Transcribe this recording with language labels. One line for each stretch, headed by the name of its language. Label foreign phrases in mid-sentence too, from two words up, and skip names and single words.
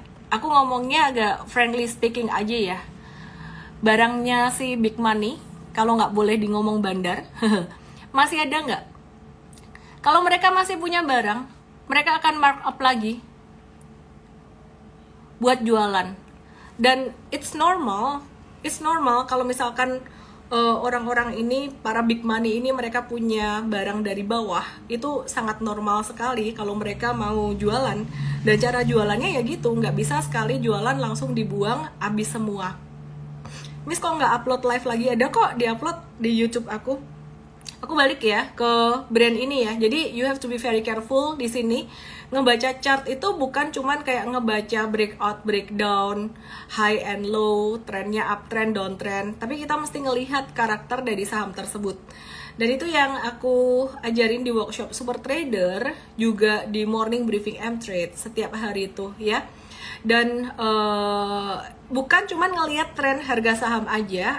Indonesian: Aku ngomongnya agak
English: friendly speaking
Indonesian: aja ya. Barangnya si
English: Big Money,
Indonesian: kalau nggak boleh di ngomong bandar, masih ada nggak? Kalau mereka masih punya barang, mereka akan markup lagi buat jualan. Dan
English: it's normal
Indonesian: kalau misalkan orang-orang ini, para
English: big money
Indonesian: ini, mereka punya barang dari bawah, itu sangat normal sekali kalau mereka mau jualan. Dan cara jualannya ya gitu, nggak bisa sekali jualan langsung dibuang habis semua. Miss kok nggak
English: upload live
Indonesian: lagi? Ada kok di-upload di YouTube aku. Aku balik ya ke brand ini ya. Jadi
English: you have to be very careful
Indonesian: di sini. Ngebaca chart itu bukan cuman kayak ngebaca breakout,
English: breakdown, high and low,
Indonesian: trennya uptrend, downtrend, tapi kita mesti ngelihat karakter dari saham tersebut. Dan itu yang aku ajarin di workshop Super Trader, juga di
English: morning briefing
Indonesian: M-Trade setiap hari itu ya. Dan bukan cuman ngelihat tren harga saham aja.